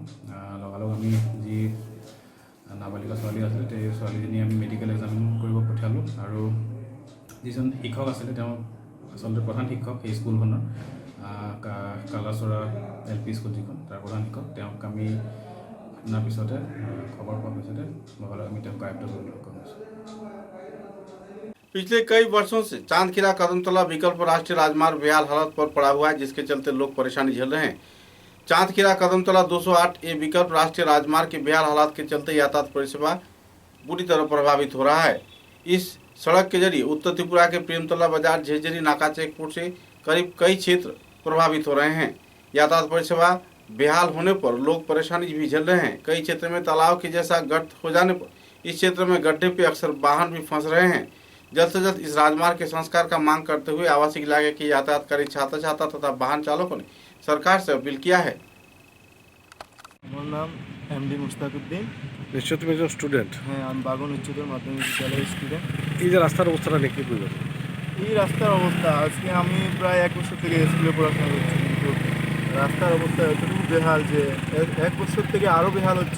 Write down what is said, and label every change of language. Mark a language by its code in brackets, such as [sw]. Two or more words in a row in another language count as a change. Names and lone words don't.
[as] লগালগ আমি যি নাবালিকা ছোৱালী আছিলে সেই ছোৱালীজনী আমি [en] medical examine [as] কৰিব পঠিয়ালোঁ আৰু যিজন শিক্ষক আছিলে তেওঁ আচলতে প্ৰধান শিক্ষক সেই স্কুলখনৰ কালাচৰা LP স্কুল যিখন তাৰ প্ৰধান শিক্ষক, তেওঁক আমি শুনাৰ পিছতে খবৰ পোৱাৰ পিছতে লগালগ আমি তেওঁক আয়ত্ত কৰিবলৈ সক্ষম হৈছোঁ। [hi] पिछले कई वर्षों से चांदखीरा कदमतला विकल्प राष्ट्रीय राजमार्ग बेहाल हालत पर पड़ा हुआ है, जिसके चलते लोग परेशानी झेल रहे हैं। चांदखीरा कदमतला 208A विकल्प राष्ट्रीय राजमार्ग के बेहाल हालात के चलते यातायात परिसेवा बुरी तरह प्रभावित हो रहा है। इस सड़क के जरिए उत्तर त्रिपुरा के प्रेमतला बाजार, झेझरी नाका चेकपोस्ट से करीब कई क्षेत्र प्रभावित हो रहे हैं। यातायात परिसेवा बेहाल होने पर लोग परेशानी भी झेल रहे हैं। कई क्षेत्र में तालाब के जैसा गर्त हो जाने पर इस क्षेत्र में गड्ढे पे अक्सर वाहन भी फंस रहे हैं। जल्द से जल्द इस राजमार्ग के संस्कार का मांग करते हुए आवासीय इलाके के यातायातकारी छात्र छात्रा तथा वाहन चालकों ने सरकार से अपील किया है। [bn] আমার নাম MD মুস্তাকুদ্দিন। নিশ্চয় তুমি একজন স্টুডেন্ট। হ্যাঁ, আমি বাগন উচ্চতর মাধ্যমিক বিদ্যালয়ের স্টুডেন্ট। এই যে রাস্তার অবস্থাটা নিয়ে কি বলবেন? এই রাস্তার অবস্থা, আজকে আমি প্রায় 1 বছর থেকে স্কুলে পড়াশোনা করছি, কিন্তু রাস্তার অবস্থা এতটুকু বেহাল যে 1 বছর থেকে আরও বেহাল হচ্ছে।